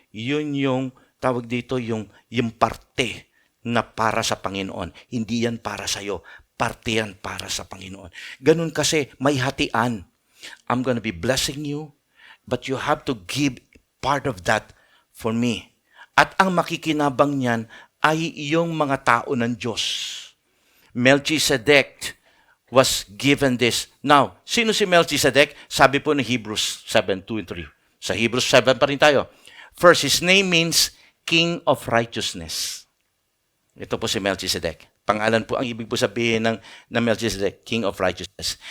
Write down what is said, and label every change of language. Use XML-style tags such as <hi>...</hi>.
<tl>Yun yung, tawag dito, yung parte na para sa Panginoon. Hindi yan para sa'yo. Parte yan para sa Panginoon. Ganun kasi, may hatian.</tl> <en>I'm gonna be blessing you, but you have to give part of that for me.</en> <tl>At ang makikinabang niyan ay yung mga tao ng Diyos.</tl> <en>Melchizedek was given this. Now,</en> <tl>sino si Melchizedek? Sabi po ng Hebrews 7:2 and 3. Sa Hebrews 7 pa rin tayo.</tl> <en>First, his name means King of Righteousness.</en> <tl>Ito po si Melchizedek. Pangalan po ang ibig po sabihin ng Melchizedek, King of Righteousness.</tl>